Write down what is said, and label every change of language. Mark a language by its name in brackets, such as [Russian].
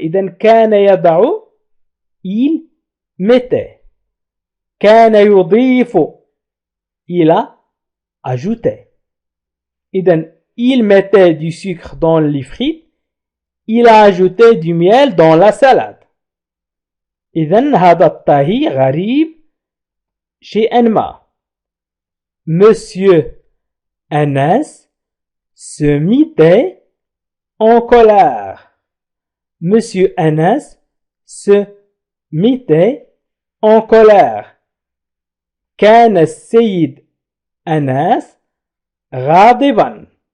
[Arabic] إذن كان يضع [French] il mettait. [Arabic] كان يضيف إلى ajouter. [French] إذن il mettait du sucre dans les frites, il a ajouté du miel dans la salade. [Arabic] إذن هذا الطهي غريب شيئا ما. [French] Monsieur Anas se mettait en colère. Monsieur Anas se mettait en colère. [Arabic] كان السيد أناس غاضبا.